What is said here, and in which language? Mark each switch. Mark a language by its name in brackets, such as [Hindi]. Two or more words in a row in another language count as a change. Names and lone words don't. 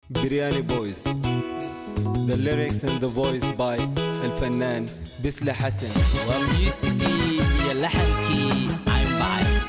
[English] Biryani Boys. The lyrics and the voice by El Fannan Bisla Hassan. [Somali] Waa muusigii iyo laxankii Cayn Bacay.